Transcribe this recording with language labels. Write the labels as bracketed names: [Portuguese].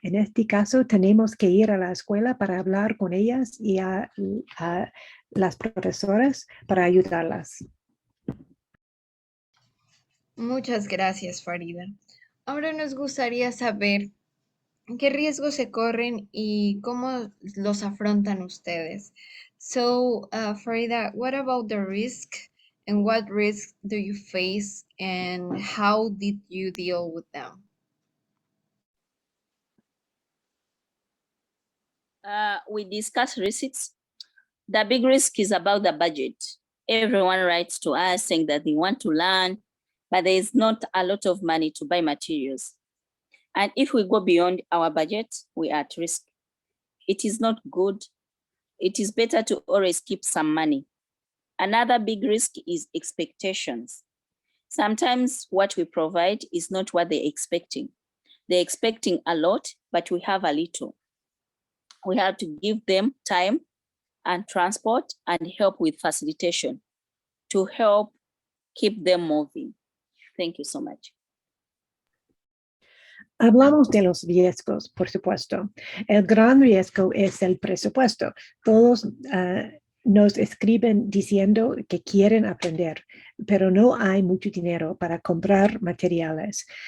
[Spanish] En este caso, tenemos que ir a la escuela para hablar con ellas y a las profesoras para ayudarlas. Muchas gracias, Farida. Ahora nos gustaría saber qué riesgos se corren y cómo los afrontan ustedes. [English] So, Farida, what about the risk and what risks do you face and how did you deal with them? We discuss receipts. The big risk is about the budget. Everyone writes to us saying that they want to learn, but there is not a lot of money to buy materials. And if we go beyond our budget, we are at risk. It is not good. It is better to always keep some money. Another big risk is expectations. Sometimes what we provide is not what they're expecting. They're expecting a lot, but we have a little. We have to give them time and transport and help with facilitation to help keep them moving. Thank you so much. [Spanish] Hablamos de los riesgos, por supuesto. El gran riesgo es el presupuesto. Todos nos escriben diciendo que quieren aprender, pero no hay mucho dinero para comprar materiales.